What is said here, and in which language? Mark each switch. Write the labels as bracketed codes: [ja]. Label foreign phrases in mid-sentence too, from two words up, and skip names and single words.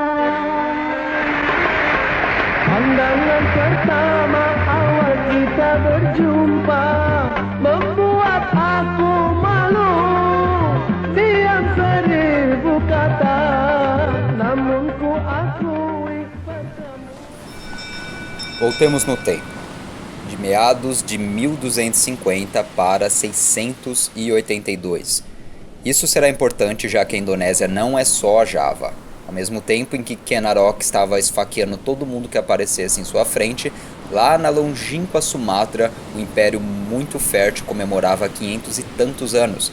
[id] Pandangan pertama awal kita berjumpa membuat aku malu. Diam seribu kata, namun ku akui padamu. [pt] Voltemos no tempo, de meados de 1250 para 682. Isso será importante já que a Indonésia não é só a Java. Ao mesmo tempo em que Ken Arok estava esfaqueando todo mundo que aparecesse em sua frente, lá na longínqua Sumatra, o Império muito fértil comemorava 500 e tantos anos.